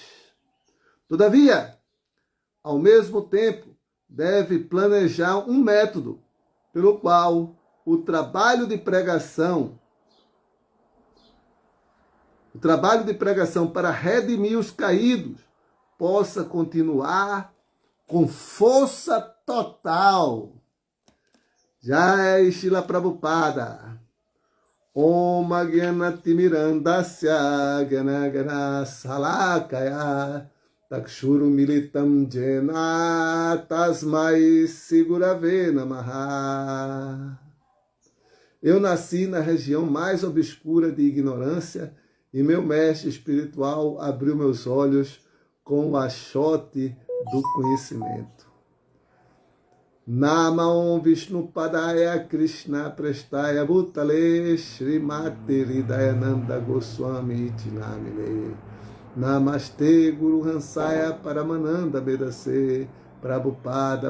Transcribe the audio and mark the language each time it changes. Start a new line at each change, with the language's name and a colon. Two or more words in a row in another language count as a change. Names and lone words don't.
Portuguese: Todavia, ao mesmo tempo, deve planejar um método pelo qual o trabalho de pregação para redimir os caídos possa continuar com força total.
Sanskrit: जय श्रील प्रभुपाद. ॐ ज्ञानतिमिरान्धस्य ज्ञानगन शलाकया तक्षुरु मिलितम् जेन तस्मै सिगुरवे नमः.
Portuguese: Eu nasci na região mais obscura de ignorância e meu mestre espiritual abriu meus olhos com o achote do conhecimento.
Sanskrit: नमाम् विष्णु पादाय कृष्ण प्रेष्ठाय भूतले श्रीमती हृदयानन्द गोस्वामी तिनामिने नमस्ते गुरु हंसाय परमानन्द बेदसे प्रभुपाद